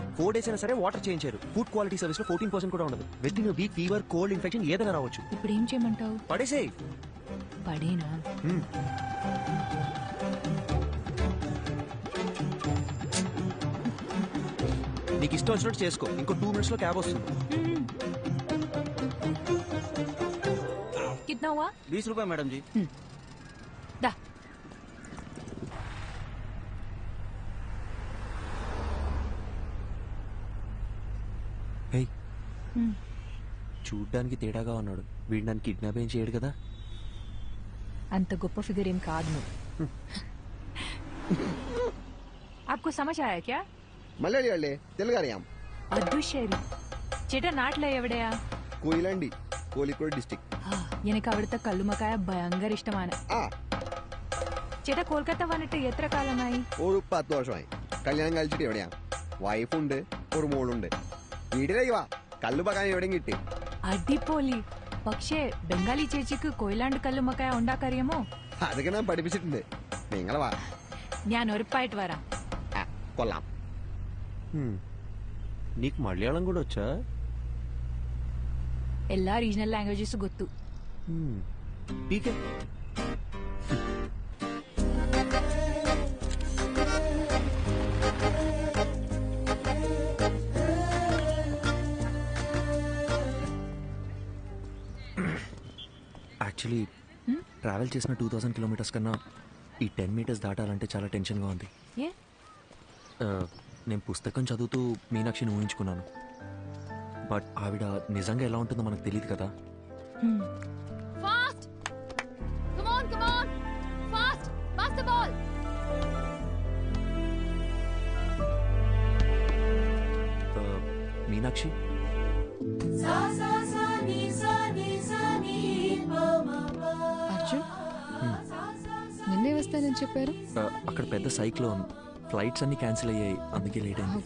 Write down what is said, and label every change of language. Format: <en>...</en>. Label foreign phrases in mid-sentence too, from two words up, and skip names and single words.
<te>4 days అయినా సరే వాటర్ చేంజ్ చేయరు.</te> <en>food quality service</en> <te>లో 14% కూడా ఉండదు.</te> <en>within week fever, cold, infection</en> <te>ఏదైనా రావచ్చు. ఇప్పుడు ఏం చేయమంటావు? పడేసేయ్. పడేనా? నీకు ఇష్టం వచ్చినట్టు చేసుకో. ఇంకో 2 minutes లో క్యాబ్ వస్తుంది.</te> <hi>कितना हुआ? 20 रुपए मैडम जी. दा.</hi> <te>హే, చూడ్డానికి తేడాగా ఉన్నాడు. వీడు నన్ను కిడ్నాప్ ఏం చేయడు కదా? అంత గొప్ప ఫిగర్ ఏం కాదు నువ్వు.</te> <hi>आपको समझ आया क्या?</hi> <ml>മലയാളി അല്ലേ? തെലുങ്ക് അറിയാം. അദുശേരി ചേട്ടാ നാട്ടിലെ എവിടെയാ? കൊയിലാണ്ടി, കോഴിക്കോട് ഡിസ്ട്രിക്ട്. എനിക്ക് അവിടുത്തെ കല്ലുമക്കായ ഭയങ്കര ഇഷ്ടമാണ്. ആ, ചേട്ടാ കൊൽക്കത്ത വന്നിട്ട് എത്ര കാലമായി? ഒരു 10 വർഷമായി. കല്യാണം കഴിച്ചിട്ട് എവിടെയാ? വൈഫുണ്ട്, ഒരു മോളുണ്ട്. വീട്ടിലേക്ക് വാ, കല്ലുമക്കായ എവിടെയും കിട്ടി. അടിപൊളി. പക്ഷേ ബംഗാളി ചേച്ചിക്ക് കൊയിലാണ്ട് കല്ലുമക്കായ ഉണ്ടാക്കറിയാമോ? അതൊക്കെ ഞാൻ പഠിപ്പിച്ചിട്ടുണ്ട്. നിങ്ങളെ വാ. ഞാൻ ഉറപ്പായിട്ട് വരാം. ആ, കൊള്ളാം.</ml> <te>నీకు మలయాళం కూడా వచ్చా?</te> <en>എല്ലാ regional languages ಗೊತ್ತು.</en> <te>ఠీకే. యాక్చువల్లీ ట్రావెల్ చేసిన 2000 kilometers కన్నా ఈ 10 meters దాటాలంటే చాలా టెన్షన్గా ఉంది. ఏ? నేను పుస్తకం చదువుతూ మీనాక్షిని ఊహించుకున్నాను. బట్ ఆవిడ నిజంగా ఎలా ఉంటుందో మనకు తెలియదు కదా.</te> <en>Fast! Come on! Fast! Pass the ball!</en> <te>మీనాక్షి, అర్జున్ నిన్నే వస్తానని చెప్పారు. అక్కడ పెద్ద సైక్లోన్, ఫ్లైట్స్ అన్ని క్యాన్సిల్ అయ్యాయి, అందుకే లేట్ అయింది.</te>